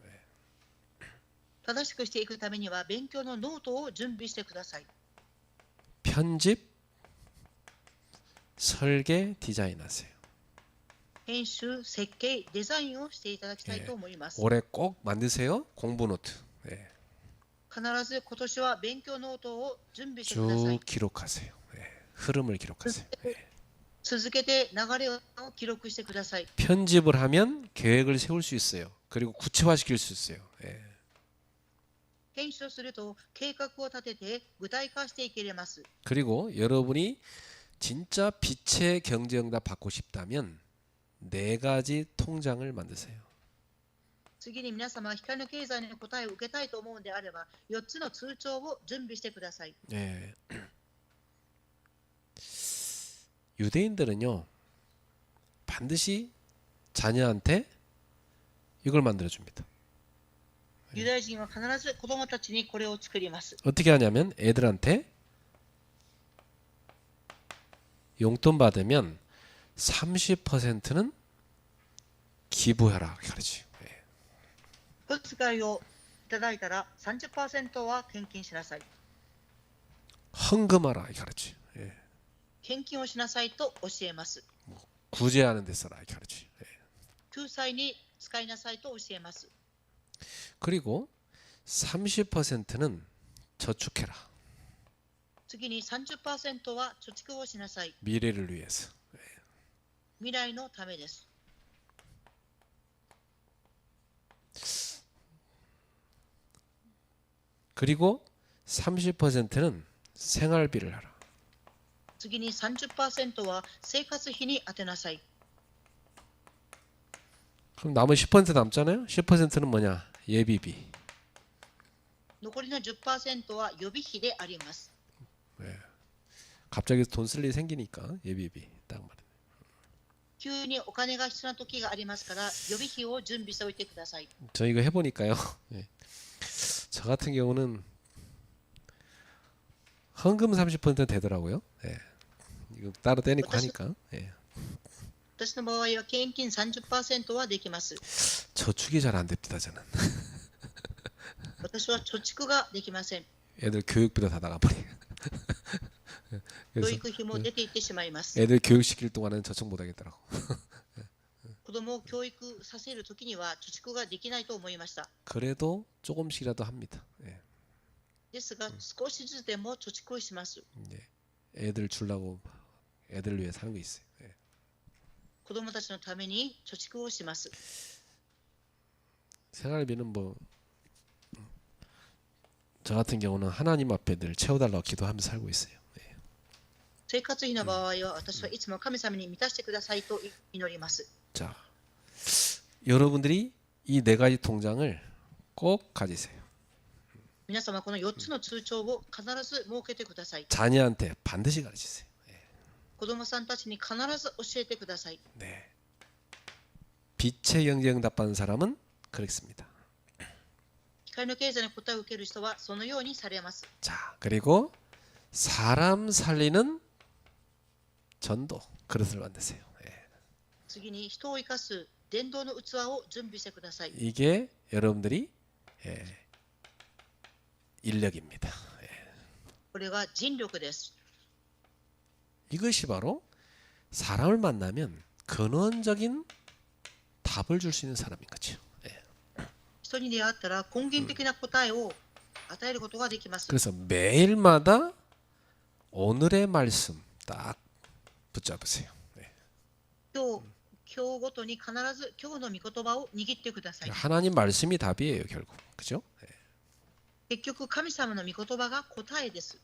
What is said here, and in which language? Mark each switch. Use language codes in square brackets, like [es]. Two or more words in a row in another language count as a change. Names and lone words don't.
[ja] 正しくしていくためには勉強のノートを準備してください。 [ko] 편집, 설계, 디자인하세요. [ja] 編集、設計、デザインをしていただきたいと思います。 [ko] 올해 꼭 만드세요. 공부 노트. [ja] 必ず今年は勉強ノートを準備してください。 [ko] 쭉 기록하세요. 흐름을 기록하세요. [ja] 続けて流れを記録してください。 [ko] 편집을 하면 계획을 세울 수 있어요. 그리고 구체화시킬 수 있어요. [ja] 編集をすると計画を立てて具体化していけます。 [ko] 그리고 여러분이 진짜 빛의 경제응답 받고 싶다면 네 가지 통장을 만드세요. [ja] 次に皆様は光の経済の答えを受けたいと思うのであれば4つの通帳を準備してください。 [ko] 유대인들은요 반드시 자녀한테 이걸 만들어줍니다. [ja] ユダヤ人は必ず子供たちにこれを作ります。 [ko] 어떻게 하냐면 애들한테 용돈 받으면 30%는 기부해라 가르쳐요. [ja] 小遣いをいただいたら 30% は献金しなさい。 [ko] 헌금하라 가르쳐요. [ja] 献金をしなさいと教えます。 [ko] 구제하는 데 써라 가르쳐요. [ja] 救済に使いなさいと教えます。 [ko] 그리고 30%는 저축해라. [ja] 次に 30% は貯蓄をしなさい。 [ko] 미래를 위해서. [ja] 未来のためです。 [ko] 그리고 30%는 생활비를 하라. [ja] 次に 30% は生活費に充てなさい。 [ko] 그럼 남은 10% 남잖아요. 10%는 뭐냐? 예비비. [ja] 残りの 10% は予備費であります。 [ko] 갑자기 돈 쓸 일이 생기니까 예비비 딱 말이에요. [ja] 急にお金が必要な時がありますから予備費を準備しておいてください。 [ko] 저 이거 해보니까요. 저 같은 경우는 헌금 30% 되더라고요. 이거 따로 떼니까 하니까. [ja] 私の場合は献金 30% はできます。 [ko] 저축이 잘 안 됩니다. 저는. [ja] 私は貯蓄ができません。 [ko] 애들 교육비도 다 나가버려요. [ja] 教 [ko] 그래서 [ja] 育費も出ていってしまいます。 [ko] 애들 교육시킬 동안은 저축 못 하겠더라고. [ja] 子供を教育させるときには貯蓄ができないと思いました。 [ko] 그래도 조금씩이라도 합니다. [ja] ですが少しずつでも貯蓄をします。 [ko] 애들 주려고 애들 위해 사는 거 있어요. [ja] 子供たちのために貯蓄をします。 [ko] 생활비는 뭐 저 같은 경우는 하나님 앞에 늘 채워달라고 기도하면서 살고 있어요. [ja] 生活費の場合は私はいつも神様に満たしてくださいと祈ります。 [ko] 자, 여러분들이 이 네 가지 통장을 꼭 가지세요. [ja] 皆様この4つの通帳を必ず設けてください。 [ko] 자녀한테 반드시 가르치세요. [ja] 子供さんたちに必ず教えてください。 [ko] 네. 빛의 경제응답 받는 사람은 그렇습니다. [ja] 光の経済の答えを受ける人はそのようにされます。 [ko] 자, 그리고 사람 살리는 전도 그릇을 만드세요. 예. [ja] 次に人を生かす伝道の器を準備してください。 [ko] 이게 여러분들이 인력입니다. [ja] これが人力です。 [ko] 이것이 바로 사람을 만나면 근원적인 답을 줄 수 있는 사람인 거죠. [ja] 人に出会ったら根源的な答えを与えることができます。 [ko] 그래서 매일마다 오늘의 말씀 딱 붙잡으세요. [ja] 今日ごとに必ず今日の御言葉を握ってください。 [ko] 하나님 말씀이 답이에요, 결국. 그죠? [ja] 結局神様の御言葉が答えです。